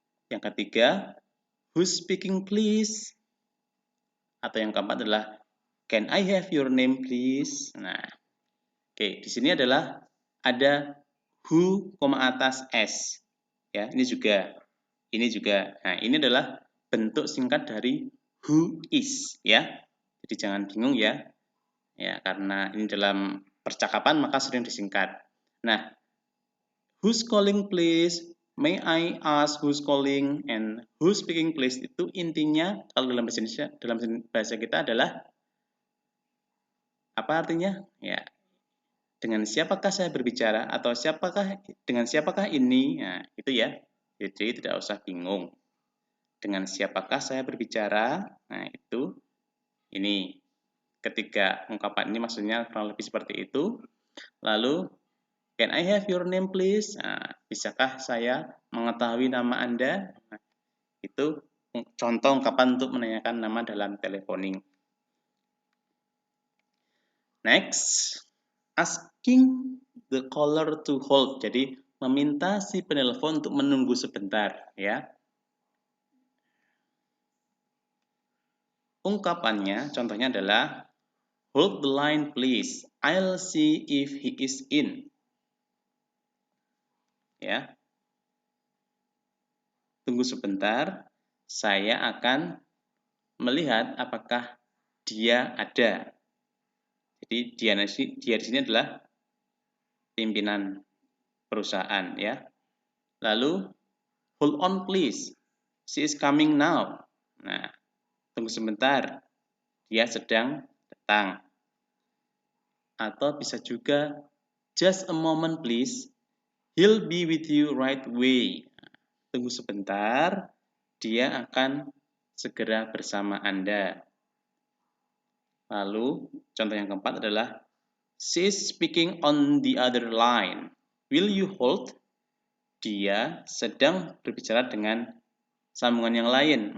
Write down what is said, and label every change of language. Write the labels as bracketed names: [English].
[Indonesian] Yang ketiga, [English] who's speaking please? [Indonesian] Atau yang keempat adalah [English] can I have your name please? [Indonesian] Nah, oke, di sini adalah ada who, atas S. Ya, ini juga. Nah, ini adalah bentuk singkat dari who is ya. Jadi jangan bingung ya. Ya, karena ini dalam percakapan maka sering disingkat. [English] Nah, who's calling please? May I ask who's calling and who's speaking please? [Indonesian] Itu intinya kalau dalam bahasa Indonesia, dalam bahasa kita adalah apa artinya? Ya, dengan siapakah saya berbicara atau dengan siapakah ini? Nah, itu ya. Jadi tidak usah bingung. Dengan siapakah saya berbicara? Nah, itu ini. Ketiga ungkapan ini maksudnya kurang lebih seperti itu. [English] Lalu, can I have your name please? [Indonesian] Nah, bisakah saya mengetahui nama Anda? Nah, itu contoh ungkapan untuk menanyakan nama dalam teleponing. [English] Next, asking the caller to hold. [Indonesian] Jadi, meminta si penelpon untuk menunggu sebentar, ya. Ungkapannya, contohnya adalah, [English] hold the line please, I'll see if he is in. [Indonesian] Ya. Tunggu sebentar, saya akan melihat apakah dia ada. Jadi dia di sini adalah pimpinan perusahaan, ya. [English] Lalu, hold on please, she is coming now. [Indonesian] Nah, tunggu sebentar, dia sedang datang. Atau bisa juga, [English] just a moment please, he'll be with you right away. [Indonesian] Tunggu sebentar, dia akan segera bersama Anda. Lalu, contoh yang keempat adalah, [English] she is speaking on the other line. Will you hold? [Indonesian] Dia sedang berbicara dengan sambungan yang lain.